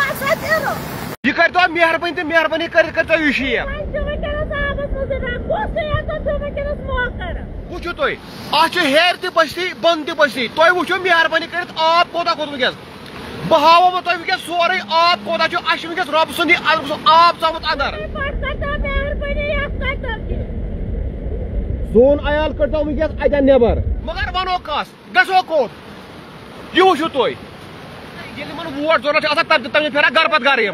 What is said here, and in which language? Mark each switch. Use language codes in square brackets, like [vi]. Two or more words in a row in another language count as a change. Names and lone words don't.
[ks] یہ کر تو مہربانی تو مہربانی کر تو یہ شیر وچھو تُہۍ اتھ چھُ ہیٚرِ تہِ بستی بۄنہٕ تہِ بستی تُہۍ وٕچھِو مہربٲنی کٔرِتھ آب کوتاہ کھوٚت وٕنکیٚس بہٕ ہاوو تۄہہِ وٕنکیٚس سورُے آب کوتاہ چھُ اَسہِ چھُ وٕنکیٚس رۄبہٕ سُنٛد آب ژامُت اندر سون عیال کٔڑۍتو وٕنکیٚس اَتٮ۪ن نٮ۪بر مگر وَنو کَس گژھو کوٚت یہِ وٕچھِو تُہۍ ییٚلہِ یِمن ووٹ ضروٗرت چھِ آسان تَمہِ چھِ پھیران گرٕ پتہٕ گرٕ یِم